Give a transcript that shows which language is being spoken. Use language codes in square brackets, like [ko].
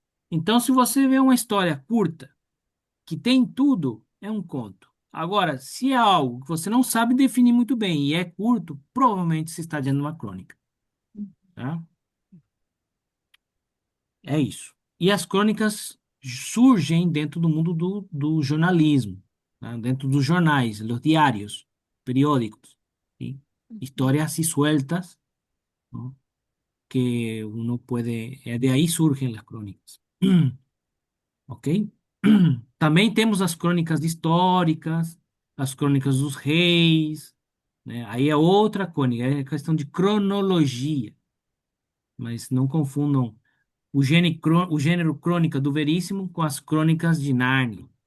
[pt] Então, se você vê uma história curta que tem tudo, é um conto. Agora, se é algo que você não sabe definir muito bem e é curto, provavelmente você está dizendo uma crônica, tá? É isso. E as crônicas surgem dentro do mundo do jornalismo, né? Dentro dos jornais, [es] los diários, periódicos, ¿sí? Historias así sueltas, ¿no? Que uno puede, de ahí surgen las crónicas. ¿Ok? [pt] Também temos as crônicas históricas, as crônicas dos reis, né? Aí é outra crônica, é questão de cronologia, mas não confundam o gênero crônica do Veríssimo com as crônicas de Nárnia.